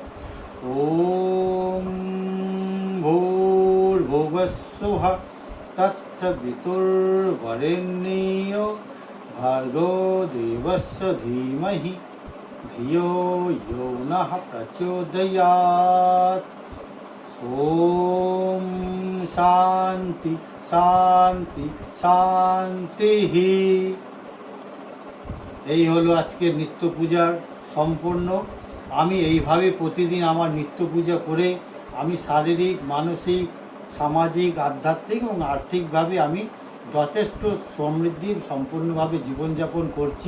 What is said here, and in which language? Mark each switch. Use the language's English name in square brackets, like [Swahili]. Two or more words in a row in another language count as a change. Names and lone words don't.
[Sanskrit] ॐ भूर्भुवस्सुः तत्सवितुर्वरेण्यो भार्गो देवस्य धीमहि धियो यो नः प्रचोदयात्। ॐ शान्ति शान्ति শান্তিঃ। [Bangla] এই হলো আজকের নিত্য পূজার সম্পূর্ণ। আমি এইভাবে প্রতিদিন আমার নিত্য পূজা করে আমি শারীরিক, মানসিক, সামাজিক, আধ্যাত্মিক এবং আর্থিকভাবে আমি যথেষ্ট সমৃদ্ধি সম্পূর্ণভাবে জীবনযাপন করছি।